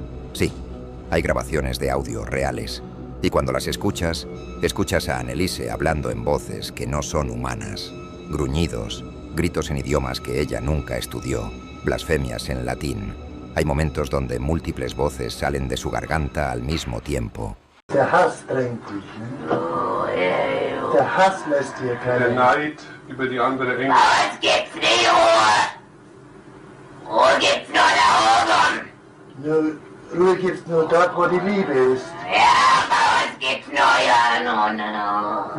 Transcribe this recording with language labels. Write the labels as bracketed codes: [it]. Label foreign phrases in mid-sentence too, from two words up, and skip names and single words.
[es] Sí, hay grabaciones de audio reales. Y cuando las escuchas, escuchas a Anneliese hablando en voces que no son humanas. Gruñidos, gritos en idiomas que ella nunca estudió, blasfemias en latín. Hay momentos donde múltiples voces salen de su garganta al mismo tiempo. [de] Der Hass drängt dich, ne? Der Hass lässt dir keine... Der Neid über die andere Engel. Was gibt's nicht Ruhe? Ruhe gibt's nur da oben. Ruhe gibt's nur dort, wo die Liebe ist. Ja, bei uns gibt's nur ja, no.